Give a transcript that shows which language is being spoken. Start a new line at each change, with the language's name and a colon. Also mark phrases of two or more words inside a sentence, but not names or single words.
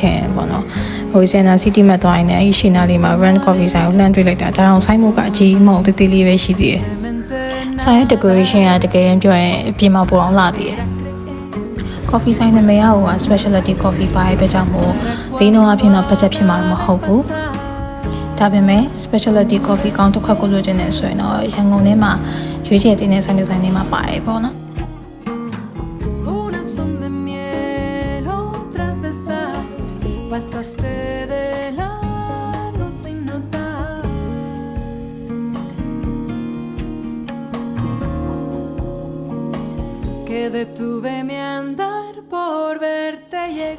Burmese: င်ပေါ့နော်ဟိုစင်နာစီးတီးမှာသွားရင်လည်းအဲ့ရှိနာလေးမှာ
English: friend coffee
Burmese: ဆိုင်ကိုလှမ်းတွေ့လိုက်တာဒါတော့ဆိုင်မှုကအကြီးမဟုတ်တေးလေးပဲရှိသေးတယ်ဆိုင်ရဲ့ decoration ကတကယ်ရင်ပြောရင်အပြင်မှာပိုအောင်လာသေးတယ်coffee ဆိုင်နာမည်ကဟို
English: specialty coffee
Burmese: ပါတဲ့အတွက်ကြောင့်မို့ဈေးနှုန်းအပြင်တော့ budget ဖြစ်မှာမဟုတ်ဘူးဒါပေမဲ့
English: specialty coffee
Burmese: ကောင်းတစ်ခွက်ကိုလိုချင်နေဆိုရင်တော့ရန်ကုန်ထဲမှာရွေးချယ်တင်တဲ့ဆိုင်တွေမှာပါတယ်ပေါ့နော်
Spanish: Pasaste de largo sin notar que detuve mi andar por verte llegar